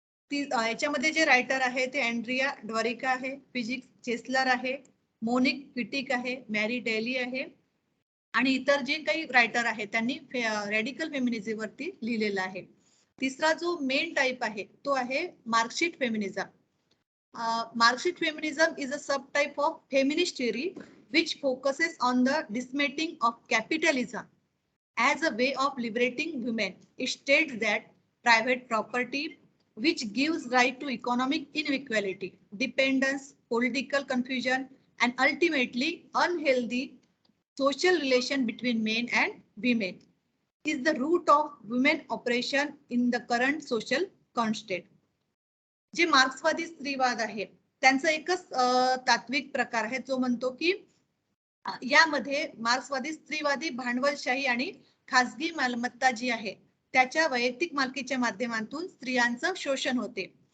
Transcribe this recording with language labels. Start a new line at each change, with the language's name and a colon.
Marathi: ती याच्यामध्ये जे रायटर आहे ते अँड्रिया ड्वरिका आहे, फिजिक्स चेस्लर आहे, मोनिक विटिक आहे, मॅरी डेली आहे आणि इतर जे काही रायटर आहेत त्यांनी रॅडिकल फेमिनिझम वरती लिहिलेलं आहे. तिसरा जो मेन टाइप आहे तो आहे Marxist feminism.
English: Marxist feminism is a subtype of feminist theory which focuses on the dismantling of capitalism as a way of liberating women. It states that private property, which gives right to economic inequality, dependence, political confusion, and ultimately unhealthy social relation between men and women, is the root of women oppression in the current social constant.
Marathi: जे मार्क्सवादी स्त्रीवाद आहे त्यांचा एकच तात्विक प्रकार आहे जो म्हणतो की यामध्ये मार्क्सवादी स्त्रीवादी भांडवलशाही आणि खासगी मालमत्ता जी आहे त्याच्या वैयक्तिक मालकीच्या माध्यमातून स्त्रियांचं शोषण होते.